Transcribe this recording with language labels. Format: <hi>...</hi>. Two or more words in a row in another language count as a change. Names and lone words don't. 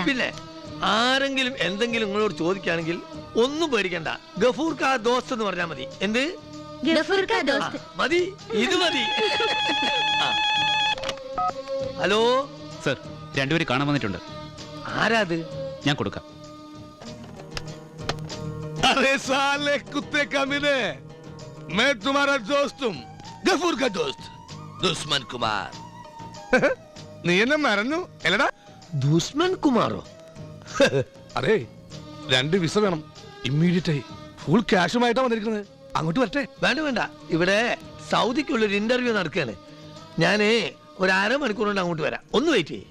<ml>പിന്നെ ആരെങ്കിലും എന്തെങ്കിലും നിങ്ങളോട് ചോദിക്കുകയാണെങ്കിൽ ഒന്നും പേടിക്കണ്ട,</ml> <hi>गफूर का दोस्त</hi> <ml>എന്ന് പറഞ്ഞാൽ മതി. എന്ത്?</ml> <hi>गफूर का दोस्त.</hi> <ml>മതി, ഇത് മതി. ഹലോ സർ, രണ്ടുപേര് കാണാൻ വന്നിട്ടുണ്ട്. ആരാത്? ഞാൻ കൊടുക്കാം.</ml> <hi>अरे साले कुत्ते कमीने, मैं तुम्हारा दोस्त हूँ, गफूर का दोस्त दुश्मन कुमार.</hi> <ml>നീ എന്നെ മറന്നു അല്ലടാ? ദുഷ്മൻ കുമാറോ? അതെ, 2 വിസ വേണം ഇമ്മീഡിയറ്റ് ആയി. ഫുൾ ക്യാഷുമായിട്ടാ വന്നിരിക്കുന്നത്. അങ്ങോട്ട് വരട്ടെ? വേണ്ട വേണ്ട, ഇവിടെ സൗദിക്കുള്ളൊരു ഇന്റർവ്യൂ നടക്കുകയാണ്. ഞാനേ ഒരു 1/2 മണിക്കൂർ കൊണ്ട് അങ്ങോട്ട് വരാം. ഒന്ന് വെയിറ്റ് ചെയ്യേ.</ml>